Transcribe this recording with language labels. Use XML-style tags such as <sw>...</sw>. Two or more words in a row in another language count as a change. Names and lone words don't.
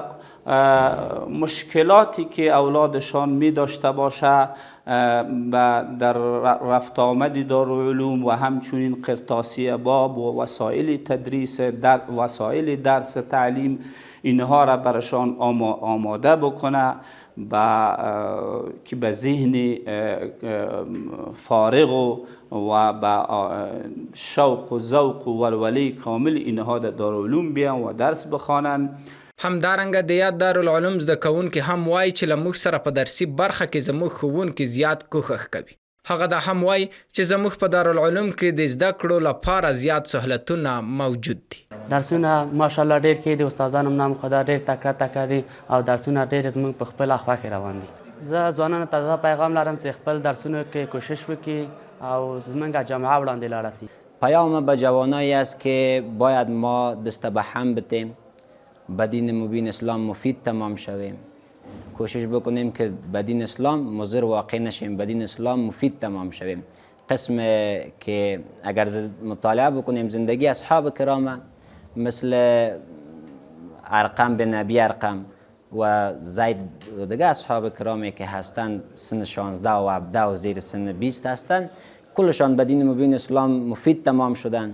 <fa>مشکلاتی که اولادشان می داشته باشه در رفت آمد دارالعلوم و همچنین قرطاسی باب و وسایل تدریس وسایل درس تعلیم اینها را برشان آماده بکنه که به ذهن فارغ و با شوق و ذوق و ولوله کامل اینها در دارالعلوم بیان و درس بخوانن.</fa> <ps>همدارنګه د یاد دارالعلوم زده کوونکي هم وایي چې له موږ سره په درسي برخه کې زموږ ښوونکي زیات کوښښ کوي. هغه دا هم وایي چې زموږ په دارالعلوم کې د زده کړو لپاره زیات سهولتونه موجود دي. درسونه ماشاءالله ډېر کې دي، استادانو</ps> <fa>نام خدا</fa> <ps>ډېر تکړه دي او درسونه ډېر زموږ په خپله خوښې روان دي. زه ځوانانو ته دا پیغام لرم چې خپل درسونو کې کوشش وکړي او زموږ جامعه وړاندې لاړه سي.</ps> <fa>پیام به جوانایی است که باید ما دست به هم بتیم، به دین مبین اسلام مفید تمام شویم. کوشش بکنیم که به دین اسلام مضر واقع نشیم، به دین اسلام مفید تمام شویم. قسم که اگر مطالعه بکنیم زندگی اصحاب کرام مثل ارقم بن ابی ارقم و زید و دیگه اصحاب کرامی که هستند سن 16 و 17 و زیر سن 20 هستند، کلشان به دین مبین اسلام مفید تمام شدند.</fa>